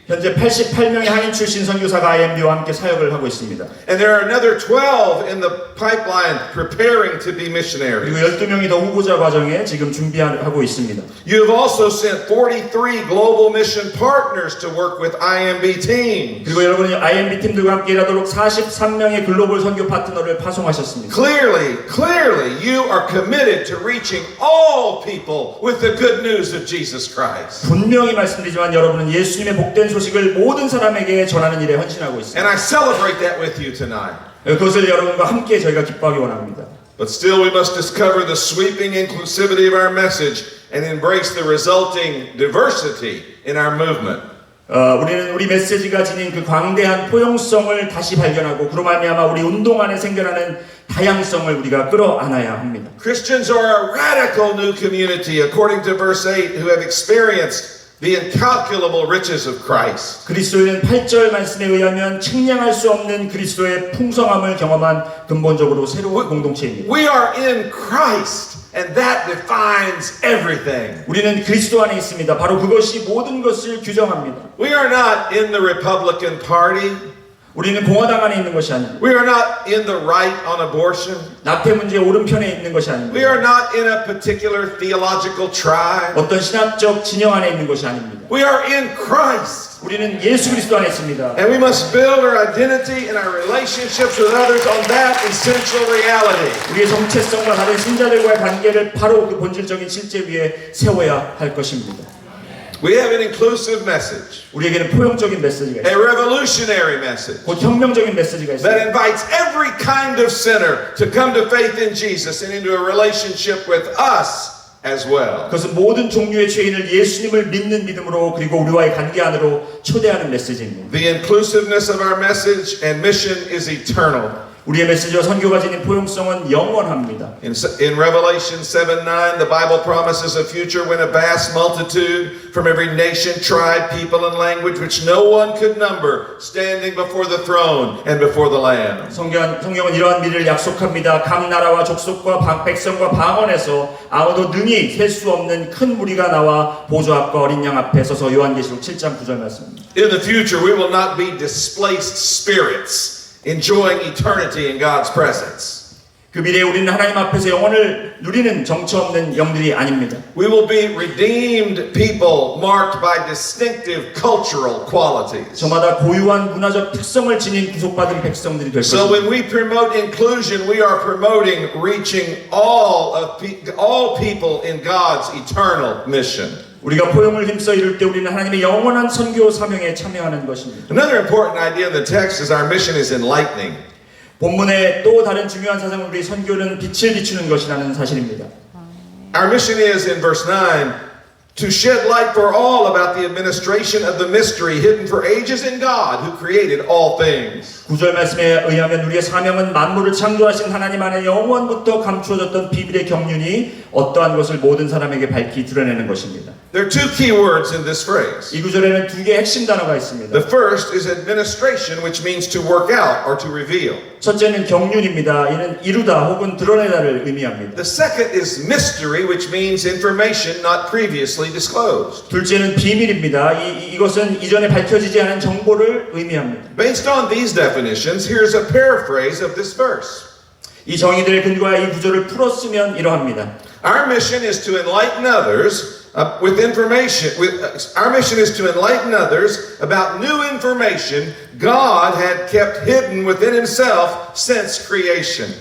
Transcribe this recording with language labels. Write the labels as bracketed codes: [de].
[ko] 현재 88명의 한인 출신 선교사가 IMB와 함께 사역을 하고 있습니다. [en] And there are another 12 in the pipeline preparing to be missionaries. [ko] 그리고 12명이 더 후보자 과정에 지금 준비하고 있습니다. [en] You have also sent 43 global mission partners to work with IMB teams. [ko] 그리고 여러분이 IMB 팀들과 함께 일하도록 43명의 글로벌 선교 파트너를 파송하셨습니다. [en] Clearly, you are committed to reaching all people with the good news of Jesus Christ. [ko] 분명히 말씀드리지만 여러분은 예수님의 복된 소식을 모든 사람에게 전하는 일에 헌신하고 있습니다. [en] And I celebrate that with you tonight. [ko] 그것을 여러분과 함께 저희가 기뻐하기 원합니다. [en] But still, we must discover the sweeping inclusivity of our message and embrace the resulting diversity in our movement. [ko] 우리는 우리 메시지가 지닌 그 광대한 포용성을 다시 발견하고 그로 말미암아 우리 운동 안에 생겨나는 다양성을 우리가 끌어안아야 합니다. [en] Christians are a radical new community, according to verse 8, who have experienced the incalculable riches of Christ. [ko] 그리스도인은 8절 말씀에 의하면 측량할 수 없는 그리스도의 풍성함을 경험한 근본적으로 새로운 공동체입니다. [en] We are in Christ, and that defines everything. [ko] 우리는 그리스도 안에 있습니다. 바로 그것이 모든 것을 규정합니다. [en] We are not in the Republican Party. [ko] 우리는 공화당 안에 있는 것이 아닙니다. [en] We are not in the right on abortion. [ko] 낙태 문제의 오른편에 있는 것이 [en] We [ko] 아닙니다. [en] are not in a particular theological tribe. [ko] 어떤 신학적 진영 안에 있는 것이 아닙니다. [en] We are in Christ. [ko] 우리는 예수 그리스도 안에 있습니다. [en] And we must build our identity and our relationships with others on that essential reality. [ko] 우리의 정체성과 다른 신자들과의 관계를 바로 그 본질적인 실제 위에 세워야 할 것입니다. [en] We have an inclusive message, [ko] 우리에게는 포용적인 메시지가 [en] a [ko] 있습니다. [en] revolutionary message [ko] 곧 혁명적인 메시지가 [en] that [ko] 있습니다. [en] invites every kind of sinner to come to faith in Jesus and into a relationship with us as well. [ko] 그것은 모든 종류의 죄인을 예수님을 믿는 믿음으로 그리고 우리와의 관계 안으로 초대하는 메시지입니다. [en] The inclusiveness of our message and mission is eternal. [ko] 우리의 메시지와 선교가 지닌 포용성은 영원합니다. [en] In Revelation 7:9, the Bible promises a future when a vast multitude from every nation, tribe, people, and language which no one could number, standing before the throne and before the Lamb. [ko] 성경은 이러한 미래를 약속합니다. 각 나라와 족속과 백성과 방언에서 아무도 능히 셀 수 없는 큰 무리가 나와 보좌 앞과 어린 양 앞에 서서 요한계시록 7장 9절 말씀입니다. [en] In the future, we will not be displaced spirits enjoying eternity in God's presence. [ko] 그 미래에 우리는 하나님 앞에서 영원을 누리는 정처 없는 영들이 아닙니다. [en] We will be redeemed people marked by distinctive cultural qualities. [ko] 저마다 고유한 문화적 특성을 지닌 구속받은 백성들이 될 [en] So [ko] 것입니다. [en] when we promote inclusion, we are promoting reaching all people in God's eternal mission. [ko] 우리가 포용을 힘써 이룰 때 우리는 하나님의 영원한 선교 사명에 참여하는 것입니다. [en] Another important idea in the text is our mission is enlightening. [ko] 본문의 또 다른 중요한 사상은 우리 선교는 빛을 비추는 것이라는 사실입니다. [en] Our mission is in verse 9 to shed light for all about the administration of the mystery hidden for ages in God who created all things. [ko] 9절 말씀에 의하면 우리의 사명은 만물을 창조하신 하나님 안에 영원부터 감추어졌던 비밀의 경륜이 어떠한 것을 모든 사람에게 밝히 드러내는 것입니다. [en] There are two key words in this phrase. [ko] 이 구절에는 두 개의 핵심 단어가 있습니다. [en] The first is administration, which means to work out or to reveal. [ko] 첫째는 경륜입니다. 이는 이루다 혹은 드러내다를 의미합니다. [en] The second is mystery, which means information not previously disclosed. [ko] 둘째는 비밀입니다. 이것은 이전에 밝혀지지 않은 정보를 의미합니다. [en] Based on these definitions, here's a paraphrase of this verse. [ko] 이 정의들의 근거와 이 구절을 풀었으면 이러합니다. [en] Our mission is to enlighten others with information. Our mission is to enlighten others about new information God had kept hidden within Himself since creation.